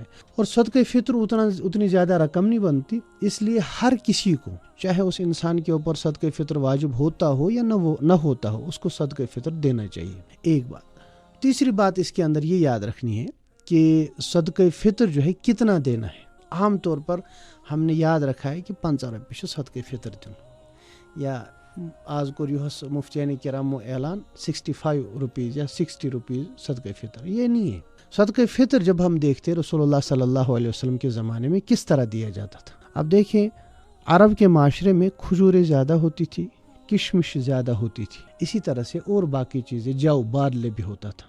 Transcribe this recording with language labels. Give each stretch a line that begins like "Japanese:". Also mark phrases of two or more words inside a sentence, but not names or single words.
Urdu: اور صدقہ فطر اتنی زیادہ رقم نہیں بنتی، اس لیے ہر کسی کو، چاہے اس انسان کے اوپر صدقہ فطر واجب ہوتا ہو یا نہ ہوتا ہو، اس کو صدقہ فطر دینا چاہیے. ایک بات. تیسری بات اس کے اندر یہ یاد رکھنی ہے کہ صدقہ فطر جو ہے کتنا دینا ہے. عام طور پر ہم نے یاد رکھا ہے کہ
Kashmiri: 5 رۄپیہِ چھُ صدقہ فطر دیُن، یا آز کوٚر یُہُس مفتیانِ کرامو اعلان 65 روپیز یا 60 روپیز صدقہ فطر.
Urdu: یہ نہیں ہے. صدقہ فطر جب ہم دیکھتے رسول اللہ
Arabic: صلی اللہ علیہ وسلم
Urdu: کے زمانے میں کس طرح دیا جاتا تھا. اب دیکھیں، عرب کے معاشرے میں کھجوریں زیادہ ہوتی تھی، کشمش زیادہ ہوتی تھی، اسی طرح سے اور باقی چیزیں، جو بادلے بھی ہوتا تھا.